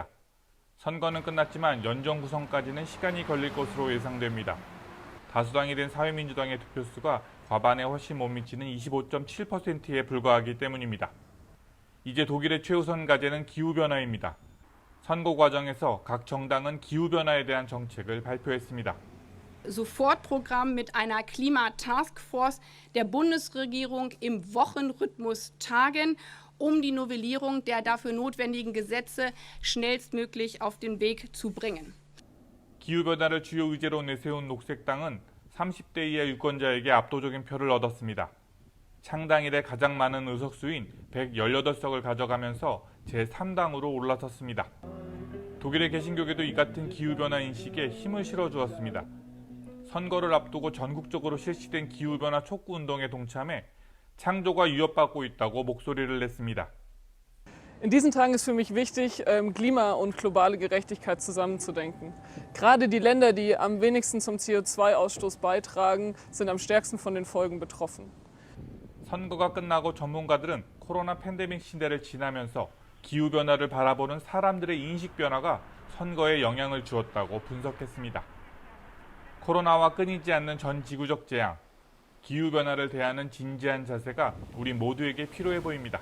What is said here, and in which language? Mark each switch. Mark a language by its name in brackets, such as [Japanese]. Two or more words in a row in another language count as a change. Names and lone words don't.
[Korean] 선거는 끝났지만 연정 구성까지는 시간이 걸릴 것으로 예상됩니다. 다수당이 된 사회민주당의 득표수가 과반에 훨씬 못 미치는 25.7%에 불과하기 때문입니다. 이제 독일의 최우선 과제는 기후변화입니다. 선거 과정에서 각 정당은 기후변화에 대한 정책을 발표했습니다. [German] Sofortprogramm mit einer Klimataskforce der Bundesregierung im Wochenrhythmus tagen, die Novellierung der dafür notwendigen Gesetze schnellstmöglich auf den Weg zu bringen. [Korean] 기후변화를 주요 의제로 내세운 녹색당은 30대 이하 유권자에게 압도적인 표를 얻었습니다. 창당 이래 가장 많은 의석수인 118석을 가져가면서 제3당으로 올라섰습니다. 독일의 개신교계도 이 같은 기후변화 인식에 힘을 실어주었습니다. 선거를 앞두고 전국적으로 실시된 기후변화 촉구운동에 동참해 창조가 위협받고 있다고 목소리를 냈습니다. [German] In diesen Tagen ist für mich wichtig, Klima- und globale Gerechtigkeit zusammenzudenken. Gerade die Länder, die am wenigsten zum CO2-Ausstoß beitragen, sind am stärksten von den Folgen betroffen. [Korean] 선거가 끝나고 전문가들은 코로나 팬데믹 시대를 지나면서 기후변화를 바라보는 사람들의 인식 변화가 선거에 영향을 주었다고 분석했습니다. 코로나와 끊이지 않는 전 지구적 재앙, 기후변화를 대하는 진지한 자세가 우리 모두에게 필요해 보입니다.